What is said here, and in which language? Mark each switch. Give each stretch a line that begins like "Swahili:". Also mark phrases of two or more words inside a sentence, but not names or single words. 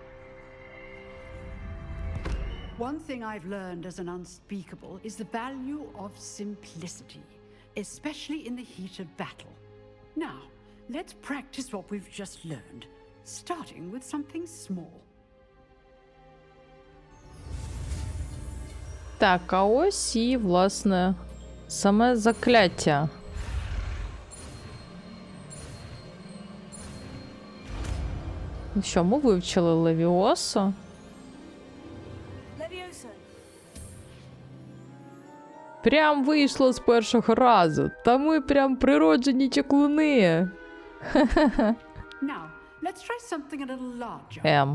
English: One thing I've learned as an unspeakable is the value of simplicity, especially in the heat of battle. Now, let's practice what we've just learned, starting with something small.
Ukrainian: Так, а ось і, власне, саме закляття. Ну що, ми вивчили Левіосо. Levioso. Прям вийшло з першого разу. Та ми прям природжені чаклуни.
English: Now, let's try something a little larger.